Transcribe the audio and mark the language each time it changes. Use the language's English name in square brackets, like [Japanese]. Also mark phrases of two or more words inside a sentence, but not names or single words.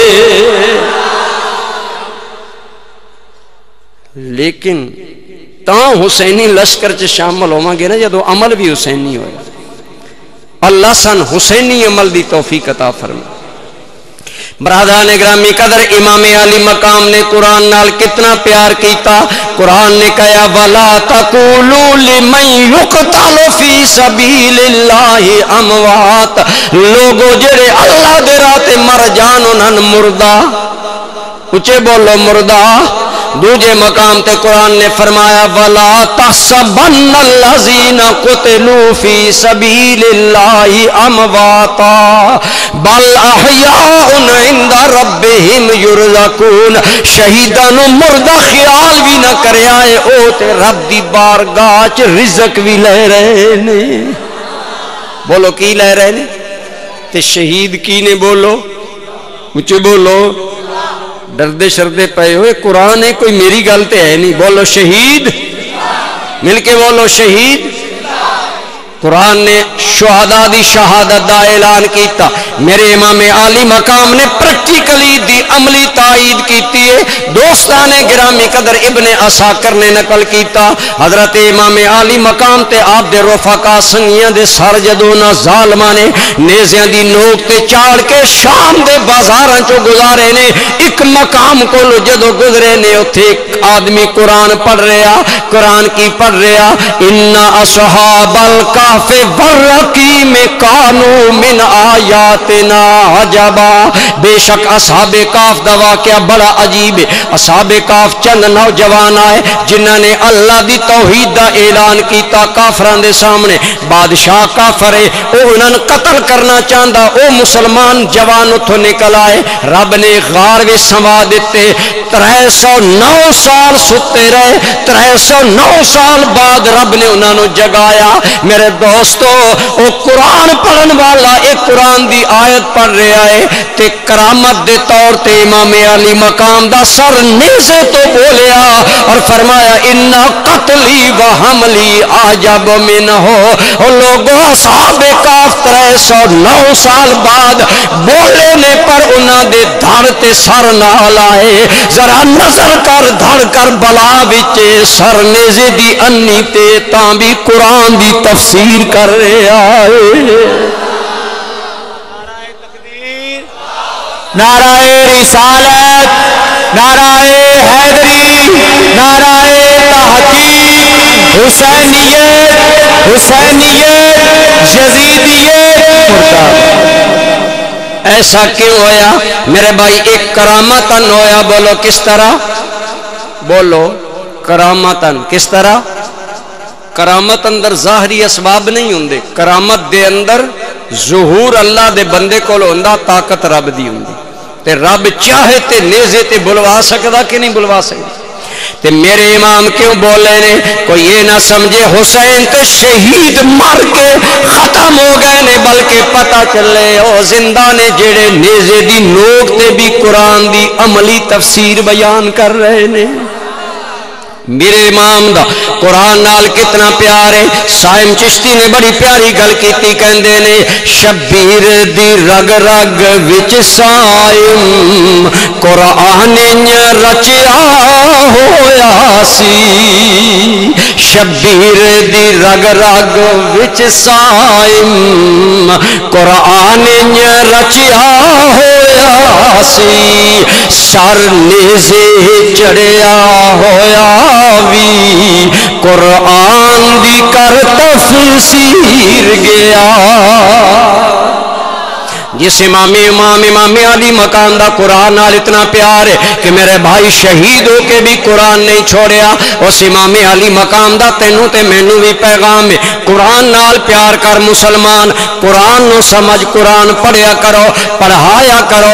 [Punjabi] لیکن تاں حسینی لشکر چ شامل ہوواں گے نا جدو عمل بھی حسینی ہوئے، اللہ سن حسینی عمل دی توفیق عطا فرمائے۔ برادران گرامی قدر، امام علی مقام نے قرآن نال کتنا پیار کیتا۔ قرآن نے کہا [Arabic] وَلَا تَقُولُوا لِمَنْ يُقْتَلُ فِي سَبِيلِ اللَّهِ أَمْوَاتٌ، [Punjabi] لوگو جڑے اللہ دے راہ تے مر جان انہاں مردہ، اچھے بولو مردہ۔ دوجے مقام تے قرآن نے فرمایا [Arabic] وَلَا تَحْسَبَنَّ الَّذِينَ قُتِلُوا فِي سَبِيلِ اللَّهِ أَمْوَاتًا بَلْ أَحْيَاءٌ عِندَ رَبِّهِمْ يُرْزَقُونَ، [Punjabi] شہیداں نو مردہ خیال بھی نہ کریا ہے، او تے رب دی بارگاہ چ رزق بھی لے رہے نے۔ بولو کی لے رہے نے؟ تے شہید کی نے؟ بولو اچھے بولو، ڈردے شردے پے ہوئے، قرآن ہے کوئی میری گل تے ہے نہیں، بولو شہید، مل کے بولو شہید۔ قرآن نے شہداء دی شہادت دا اعلان کیتا، میرے امام عالی مقام نے پریکٹیکلی دی عملی تائید کیتی ہے۔ دوستان گرامی قدر ابن عساکر نے نقل کیتا، حضرت امام عالی مقام تے آپ دے رفقا سنگیاں دے سر جدوں نہ ظالماں نے نیزیاں دی نوک تے چاڑ کے شام دے بازاراں چوں گزارے نے، ایک مقام کو جدوں گزرے نے اوتھے ایک آدمی قرآن پڑھ رہا، قرآن کی پڑھ رہا، [Arabic] ان اصحاب الکہف والرقیم کانوا من آیاتنا عجبا، [Punjabi] بے شک اصحاب کہف دا واقعہ بڑا عجیب ہے۔ اصحاب کہف چند نوجوان آئے جنہاں نے اللہ دی توحید دا اعلان کیتا کافراں دے سامنے، بادشاہ کافر ہے، او انہاں نوں قتل کرنا چاہندا، او مسلمان جوان اتھوں نکل آئے، رب نے غار وچ سما دتے، 309 سال ستے رہے، 309 سال بعد رب نے انہاں نوں جگایا۔ میرے دوستو او قرآن پڑھن والا ایک قرآن دی آیت پڑھ رہا ہے تے کرامت دے طور تے امام علی مقام دا سر نیزے تو بولیا اور فرمایا [Arabic] ان قتلی و حملی عجب منہ، [Punjabi] او لوگوں اصحاب کہف 309 سال بعد بولے نے پر انہاں دے دھڑ تے سر نال آئے، ذرا نظر کر دھڑ کر بلا وچ سر نیزے دی انی تے تاں بھی قرآن دی تفسیر کر رہا ہے۔ نعرہ تکبیر، نعرہ رسالت، نعرہ حیدری، نعرہ تحقیق، حسینیت، حسینیت، یزیدیت، ایسا کیوں ہویا میرے بھائی؟ ایک کرامتن ہویا، بولو کس طرح؟ بولو کرامتن کس طرح؟ کرامت اندر ظاہری اسباب نہیں ہوندے، کرامت دے اندر ظہور اللہ دے بندے کول ہوندا، طاقت رب دی ہوندی تے رب چاہے تے نیزے تے بلوا سکدا کہ نہیں بلوا سکدا۔ تے میرے امام کیوں بولے نے، کوئی یہ نہ سمجھے حسین تے شہید مر کے ختم ہو گئے نے، بلکہ پتہ چلے او زندہ نے جڑے نیزے دی نوک تے بھی قرآن دی عملی تفسیر بیان کر رہے نے۔ میرے امام دا قرآن نال کتنا پیار ہے۔ سائم چشتی نے بڑی پیاری گل کیتی، کہندے نے شبیر دی رگ رگ وچ سائم قرآن رچیا ہویا سی، شبیر دی رگ رگ وچ سائم قرآن رچیا ہویا سی، سر نیزے چڑھیا ہویا وی قرآن دی کر تفسیر گیا۔ جس امام علی مقام دا قرآن نال اتنا پیار ہے کہ میرے بھائی شہید ہو کے بھی قرآن نہیں چھوڑیا، اس امام علی مقام دا تینوں تے مینوں بھی پیغام ہے، قرآن نال پیار کر مسلمان، قرآن نو سمجھ، قرآن پڑھیا کرو، پڑھایا کرو۔